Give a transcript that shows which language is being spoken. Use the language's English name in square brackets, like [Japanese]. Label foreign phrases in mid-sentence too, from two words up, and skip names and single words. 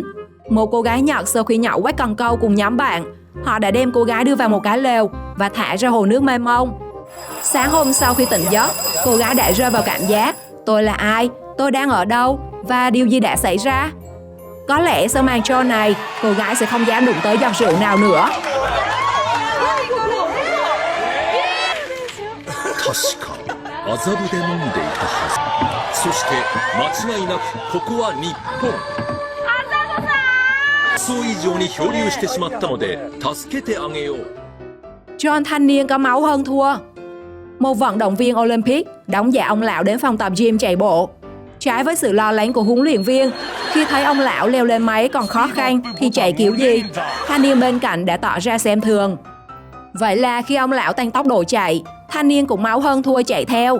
[Vietnamese] Một cô gái Nhật sau khi nhậu quét cần câu cùng nhóm bạn, họ đã đem cô gái đưa vào một cái lều và thả ra hồ nước mênh mông. Sáng hôm sau khi tỉnh giấc, cô gái đã rơi vào cảm giác tôi là ai, tôi đang ở đâu và điều gì đã xảy ra. Có lẽ sau màn show này, cô gái sẽ không dám đụng tới giọt rượu nào nữa. [Japanese] 確か麻布で飲んでいたはず。そして間違いなくここは日本。予想以上に漂流してしまったので助けてあげよう。 [Vietnamese] John thanh niên có máu hơn thua. Một vận động viên Olympic đóng giả ông lão đến phòng tập gym chạy bộ. Trái với sự lo lắng của huấn luyện viên, khi thấy ông lão leo lên máy còn khó khăn thì chạy kiểu gì, thanh niên bên cạnh đã tỏ ra xem thường. Vậy là khi ông lão tăng tốc độ chạy, thanh niên cũng máu hơn thua chạy theo.